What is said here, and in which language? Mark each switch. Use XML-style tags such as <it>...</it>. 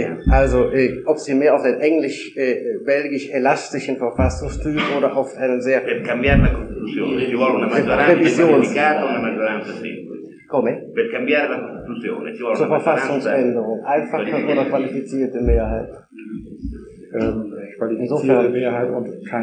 <de>Also, ob sie mehr auf den englisch-belgisch-elastischen Verfassungstyp oder auf einen sehr...</de> <it>Per cambiare la Costituzione, ci vuole una maggioranza qualificata, una maggioranza semplice. Come? Per cambiare la Costituzione, ci vuole</it> <de>una Verfassungsänderung, einfach una qualifizierte Mehrheit. Qualifizierte Mehrheit und kein</de>